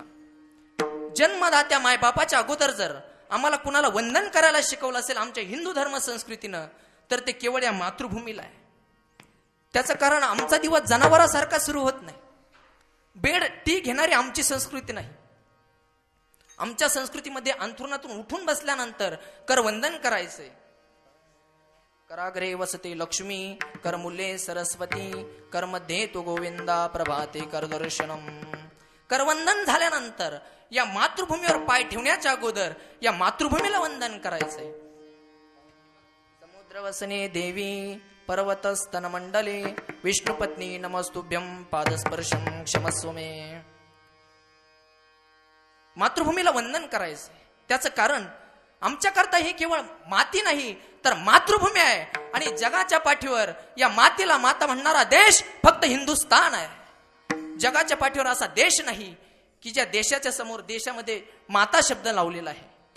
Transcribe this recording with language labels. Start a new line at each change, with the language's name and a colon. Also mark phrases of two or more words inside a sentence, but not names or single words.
Marathi: जन्मदात्या मायबापाच्या अगोदर जर आम्हाला कुणाला वंदन करायला शिकवलं असेल आमच्या हिंदू धर्म संस्कृतीनं तर ते केवळ या मातृभूमीला आहे. त्याचं कारण आमचा दिवस जनावरासारखा सुरू होत नाही.
English: bed tea
Marathi: घेणारी आमची संस्कृती नाही. आमच्या संस्कृतीमध्ये अंथरुणातून उठून बसल्यानंतर करवंदन करायचंय.
Sanskrit: कराग्रे वसते लक्ष्मी, करमुले सरस्वती, करमध्ये तू गोविंदा, प्रभाते करदर्शनम.
Marathi: करवंदन झाल्यानंतर या मातृभूमीवर पाय ठेवण्याच्या अगोदर या मातृभूमीला वंदन करायचंय.
Sanskrit: समुद्रवसने देवी पर्वतस्तन मंडले, विष्णुपत्नी नमस्तुभ्यं, पादस्पर्शम क्षमस्व मे.
Marathi: मातृभूमीला वंदन करायचंय. त्याचं कारण आमच्याकरता ही केवळ माती नाही तर मातृभूमी आहे. आणि जगाच्या पाठीवर या मातीला माता म्हणणारा देश फक्त हिंदुस्थान आहे. जगाच्या पाठीवर असा देश नाही की ज्या देशाच्या समोर देशामध्ये माता शब्द लावलेला आहे.